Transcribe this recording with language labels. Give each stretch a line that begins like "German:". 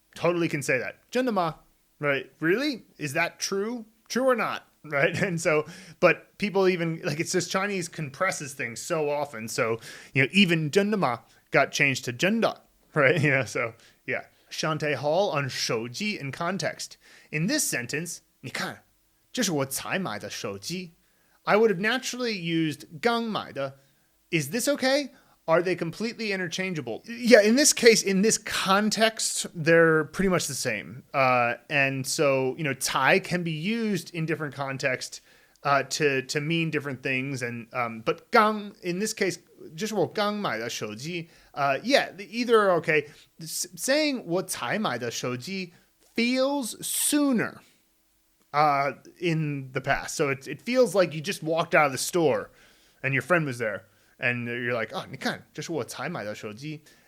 English: Totally can say that.
Chinese: 真的吗,
English: right? Really? Is that true? True or not, right? And so, but people even, like, it's just Chinese compresses things so often. So, even
Chinese: 真的吗
English: got changed to 真的, right? So, yeah. Seantay Hall on 手机 in context. In this sentence,
Chinese: 你看,这是我才买的手机.
English: I would have naturally used 刚买的. Is this okay? Are they completely interchangeable? Yeah, in this case, in this context, they're pretty much the same. And so, tai can be used in different contexts to mean different things. And but 刚, in this case,
Chinese: 这是我刚买的手机.
English: Yeah, either are okay. Saying
Chinese: 我才买的手机
English: feels sooner in the past. So it feels like you just walked out of the store and your friend was there. And you're like,
Chinese: 你看,这是我才买的手机.